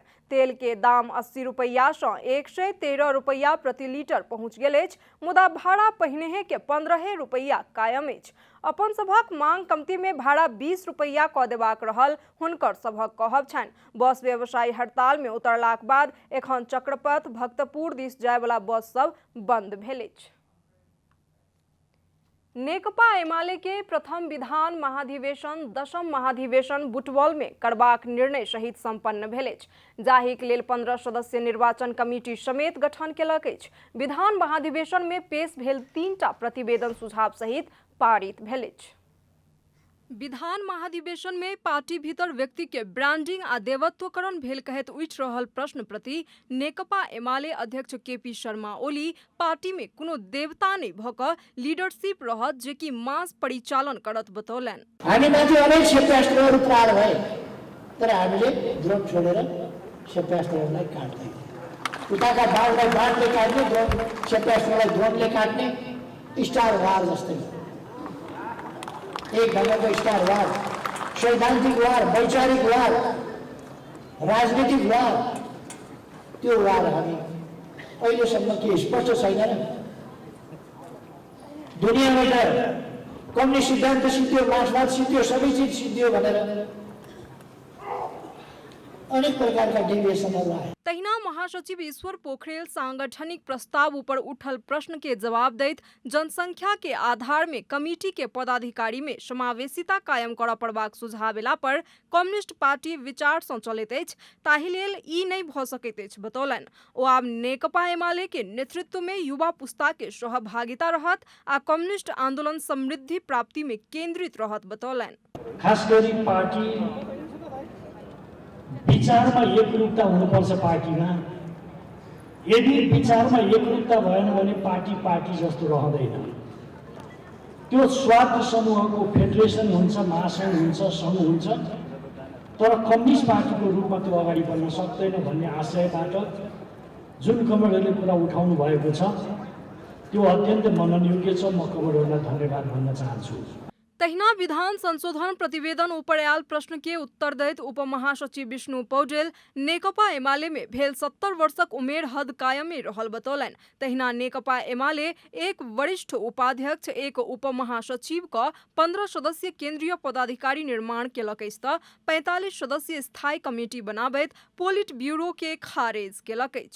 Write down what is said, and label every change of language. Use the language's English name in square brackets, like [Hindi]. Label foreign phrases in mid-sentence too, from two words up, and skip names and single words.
[Maithili] तेल के दाम 80 रुपया सँ 113 रुपया प्रति लीटर पहुंच गेल अछि, मुदा भाड़ा पहिनेहे के 15 रुपया कायम अछि। अपन सभक मांग कमती में भाड़ा 20 रुपया कऽ देबाक रहल हुनकर सभक कहब छनि। बस व्यवसायी हड़ताल में उतरलाक बाद एखन चक्रपथ भक्तपुर दिस जाय वाला बस सब बंद भेल अछि। नेकपा एमाले के प्रथम विधान महाधिवेशन 10म महाधिवेशन बुटवल में करबाक निर्णय सहित संपन्न भेल अछि, जाहिक लेल 15 सदस्य निर्वाचन कमिटी समेत गठन केलक अछि। विधान महाधिवेशन में पेश भेल 3टा प्रतिवेदन सुझाव सहित पारित भेल अछि। विधान महाधिवेशन में पार्टी भीतर व्यक्ति के ब्रांडिंग आ देवत्वकरण भेल कहैत उठि रहल प्रश्न प्रति नेकपा एमाले अध्यक्ष केपी शर्मा ओली पार्टी में कोनो देवता नहीं भऽ कऽ लीडरशिप रहत जे कि मास परिचालन करत बतौलनि। [Nepali] हामी माथि अनेक क्षेपणास्त्रहरू प्रहार भए तर हामीले ड्रोन छोडेर क्षेपणास्त्रहरूलाई काट्दै, उताका बाढलाई बाढले काट्ने, ड्रोन क्षेपणास्त्रलाई ड्रोनले काट्ने [English] star war [Nepali] जस्तै एक ढङ्गको [English] star war, [Nepali] सैद्धान्तिक वार, वैचारिक वार, राजनीतिक वार, त्यो वार हामी अहिलेसम्म के स्पष्ट छैन। दुनियाँबाट कम्युनिस्ट सिद्धान्त सिद्धियो, मार्क्सवाद सिद्धियो, सबै चिज सिद्धियो भनेर अनेक प्रकारका डेभिएसनहरू आए। [Maithili] तहिना महासचिव ईश्वर पोखरेल सांगठनिक प्रस्ताव ऊपर उठल प्रश्न के जवाब दैत जनसंख्या के आधार में कमिटी के पदाधिकारी में समावेशिता कायम करऽ पड़बाक सुझाव एला पर कम्युनिस्ट पार्टी विचार सँ चलैत अछि, ताहि लेल ई नहि भऽ सकैत अछि बतौलनि। ओ आब नेकपा एमाले के नेतृत्व में युवा पुस्ता के सहभागिता रहत आ कम्युनिस्ट आंदोलन समृद्धि प्राप्ति में केंद्रित रहत बतौलनि। [Nepali] खास गरी पार्टी विचारमा एकरूपता हुनुपर्छ पार्टीमा। यदि विचारमा एकरूपता भएन भने पार्टी जस्तो रहँदैन। त्यो स्वार्थ समूहको फेडरेसन हुन्छ, महासंघ हुन्छ, समूह हुन्छ, तर कम्युनिस्ट पार्टीको रूपमा त्यो अगाडि बढ्न सक्दैन भन्ने आशयबाट जुन कमरेडले कुरा उठाउनु भएको छ त्यो अत्यन्त मननयोग्य छ। म कमरेडलाई धन्यवाद भन्न चाहन्छु। [Maithili] तहिना विधान संशोधन प्रतिवेदन ऊपर आयल प्रश्न के उत्तर दैत उप महासचिव विष्णु पौडेल नेकपा एमाले में भेल 70 वर्षक उमेर हद कायमे रहल बतौलनि। तहिना नेकपा एमाले एक वरिष्ठ उपाध्यक्ष, एक उप महासचिव क 15 सदस्यीय केंद्रीय पदाधिकारी निर्माण केलक अछि त 45 सदस्यीय स्थायी कमिटी बनाबैत पोलिट ब्यूरो के खारेज केलक अछि।